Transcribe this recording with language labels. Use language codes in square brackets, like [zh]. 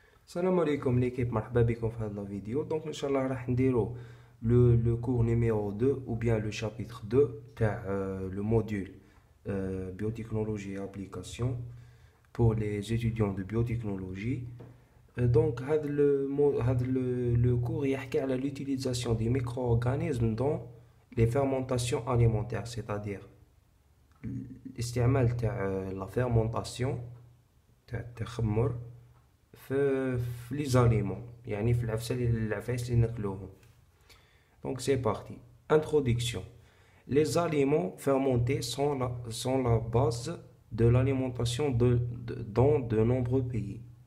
[ar] السلام عليكم [fr] l'équipe, [ar] مرحبا بكم في هذا الفيديو. دونك ان شاء الله راح نديرو [fr] le cours numéro 2 ou bien le chapitre 2 [ar] تاع [fr] le module biotechnologie et application pour les étudiants de biotechnologie. Donc [ar] هذا [fr] le cours [ar] يحكي على [fr] l'utilisation des micro-organismes dans les fermentations alimentaires, c'est-à-dire [ar] الاستعمال تاع [fr] la fermentation [ar] تاع التخمر في لي زاليمون، يعني في العفايس اللي ناكلوهم. [fr] Donc c'est parti. Introduction. Les aliments fermentés sont la base de l'alimentation dans de nombreux pays.